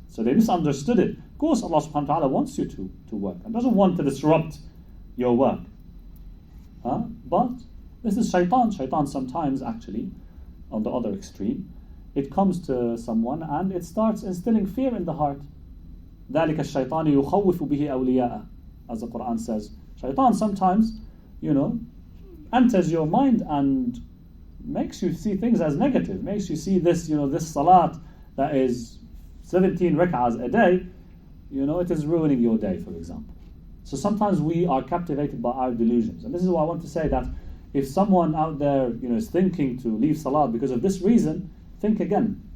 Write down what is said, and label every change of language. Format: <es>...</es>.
<en>So they misunderstood it. Of course, Allah subhanahu wa ta'ala wants you to work and doesn't want to disrupt your work. But this is shaitan. Shaitan sometimes, actually, on the other extreme, it comes to someone and it starts instilling fear in the heart.</en> <ar>ذَلِكَ الشَّيْطَانِ يُخَوِّفُ بِهِ أَوْلِيَاءَهُ,</ar> <en>as the Quran says. Shaitan sometimes, enters your mind and makes you see things as negative, makes you see this, this salat that is 17 rak'ahs a day, it is ruining your day, for example. So sometimes we are captivated by our delusions. And this is why I want to say that if someone out there, is thinking to leave salat because of this reason, think again.</en>